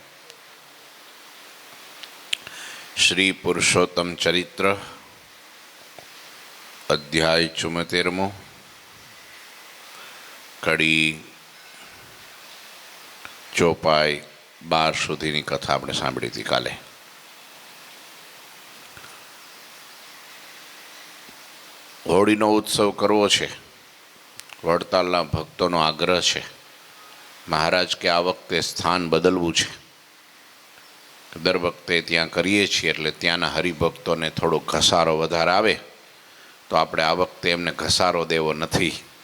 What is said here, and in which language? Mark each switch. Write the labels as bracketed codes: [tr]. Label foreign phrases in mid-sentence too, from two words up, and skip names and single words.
[gu] શ્રી પુરુષોત્તમ ચરિત્ર અધ્યાય 74 કડી ચોપાઈ 12 સુધીની કથા આપણે સાંભળી હતી કાલે। હોળીનો ઉત્સવ કરવો છે, વડતાલના ભક્તોનો આગ્રહ છે। મહારાજ કે આ વખતે સ્થાન બદલવું છે। દર વખતે ત્યાં કરીએ છીએ એટલે ત્યાંના હરિભક્તોને થોડો ઘસારો વધારે આવે, તો આપણે આ વખતે એમને ઘસારો દેવો નથી।